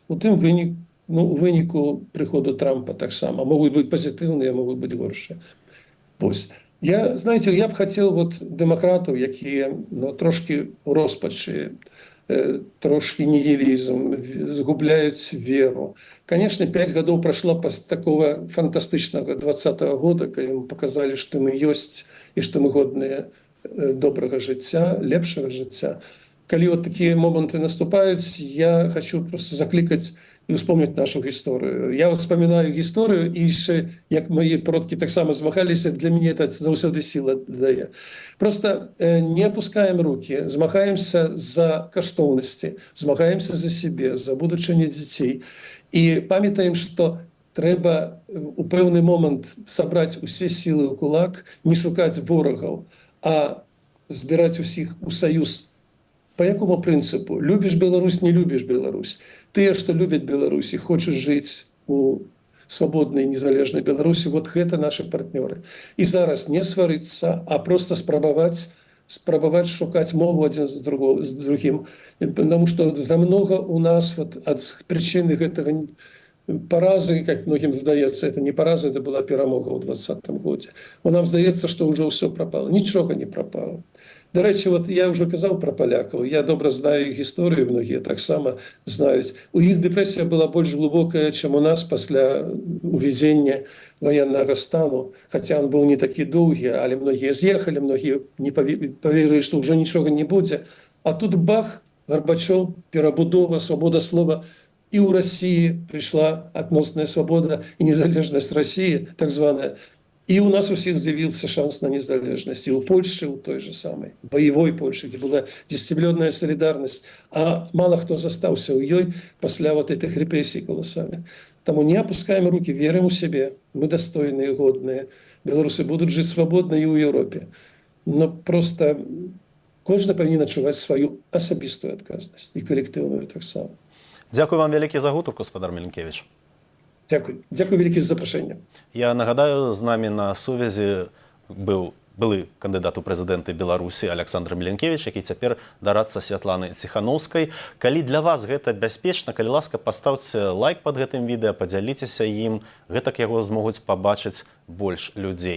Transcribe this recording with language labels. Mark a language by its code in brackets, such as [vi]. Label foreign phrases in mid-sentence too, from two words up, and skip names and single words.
[be] У тым выніку прыходу Трампа таксама. Могуць быць пазітыўныя, могуць быць горшыя. Вось. Знаете, я б хацеў дэмакратаў, якія трошкі ў роспачы, трошки нигилизм, загубляют веру. [ru] Конечно, 5 годов прошло после такого фантастичного 20-го года, когда мы показали, что мы есть и что мы годные доброго життя, лепшего життя. Когда вот такие моменты наступают, я хочу просто закликать и вспомнить нашу историю. Я вспоминаю историю, и еще, как мои продки так само змагались, для меня это завсёды сила дає. Просто не опускаем руки, [be] змагаемся за каштоўнасці, змагаемся за себе, за будучыню дзяцей. И памятаем, что трэба у пэўны момент сабраць усе силы ў кулак, не шукаць ворагаў, а збіраць усіх у саюз. [uk] По якому принципу? [ru] Любишь Беларусь, не любишь Беларусь. [be] Тыя, што любяць Беларусь і хочуць жыць у свабоднай, незалежнай Беларусі, вот гэта наши партнёры. І зараз не сварыцца, а просто спрабаваць шукаць мову адзін з другім. Потому что за много у нас ад прычыны гэтага паразы, [ru] как многим [be] здаецца, это не параза, это была перамога ў 2020 годзе. Нам здаецца, што ўжо ўсё прапало. Нічога не прапало. [uk] До речі, я вже казав про поляків, я добре знаю їх історію, многі так само знають. У їх депресія була більш глибока, ніж у нас після уведення воєнного стану. Хоча він був не такий довгий, але многі з'їхали, многі не повірили, що вже нічого не буде. А тут бах, Горбачов, перебудова, свобода слова. І у Росії прийшла відносна свобода і незалежність Росії, так звана. [ru] И у нас у всех з'явился шанс на незалежность. И у Польши, у той же самой, боевой Польши, где была дисциплинарная солидарность. А мало кто застался у ёй после вот этих репрессий колоссальных. Тому не опускаем руки, верим у себе. Мы достойные, годные. Белорусы будут жить свободно и в Европе. [uk] Но просто кожен повинен відчувати свою особисту відказність і колективну так само. Дякую вам велике за гутарку, господар Меленкевич. Дякую. Дякую велике за запрошення. [be] Я нагадаю, з нами на сувязі былы кандыдат у прэзідэнты Беларусі Александр Меленкевич, які цяпер дарадца Святланы Ціханаўскай. Калі для вас гэта бяспечна, калі ласка, паставце лайк пад гэтым відэа, падзяліцеся ім, гэтак яго змогуць пабачыць больш людзей.